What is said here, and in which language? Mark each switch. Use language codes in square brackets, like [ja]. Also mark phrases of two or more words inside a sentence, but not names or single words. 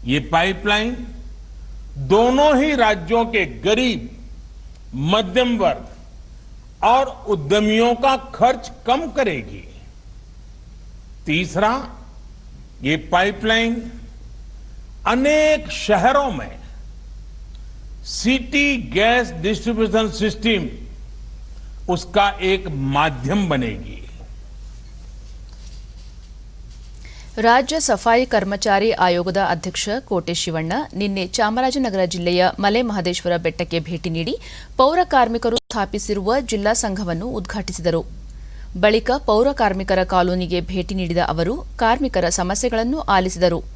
[hi] ये पाइपलाइन दोनों ही राज्यों के गरीब, मध्यम वर्ग और उद्यमियों का खर्च कम करेगी। तीसरा, ये पाइपलाइन अनेक शहरों में [en] city gas distribution system [hi] उसका एक माध्यम बनेगी। [kn] ರಾಜ್ಯ ಸಫಾಯಿ ಕರ್ಮಚಾರಿ ಆಯೋಗದ ಅಧ್ಯಕ್ಷ ಕೋಟೆ ಶಿವಣ್ಣ ನಿನ್ನೆ ಚಾಮರಾಜನಗರ ಜಿಲ್ಲೆಯ ಮಲೆ ಮಹದೇಶ್ವರ ಬೆಟ್ಟಕ್ಕೆ ಭೇಟಿ ನೀಡಿ ಪೌರ ಕಾರ್ಮಿಕರು ಸ್ಥಾಪಿಸಿರುವ ಜಿಲ್ಲಾ ಸಂಘವನ್ನು ಉದ್ಘಾಟಿಸಿದರು. ಬಳಿಕ ಪೌರ ಕಾರ್ಮಿಕರ ಕಾಲೋನಿಗೆ ಭೇಟಿ ನೀಡಿದ ಅವರು ಕಾರ್ಮಿಕರ ಸಮಸ್ಯೆಗಳನ್ನು ಆಲಿಸಿದರು.